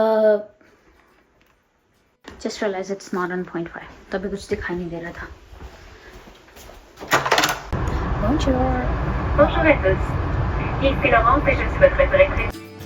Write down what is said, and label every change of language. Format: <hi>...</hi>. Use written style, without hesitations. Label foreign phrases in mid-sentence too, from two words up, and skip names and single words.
<en>Just realized it's not on 0.5.</en> <hi>तभी कुछ दिखाई नहीं दे रहा था.</hi> <fr>Bonjour. Bonjour à tous. Ici Laurence et je suis votre directrice.</fr>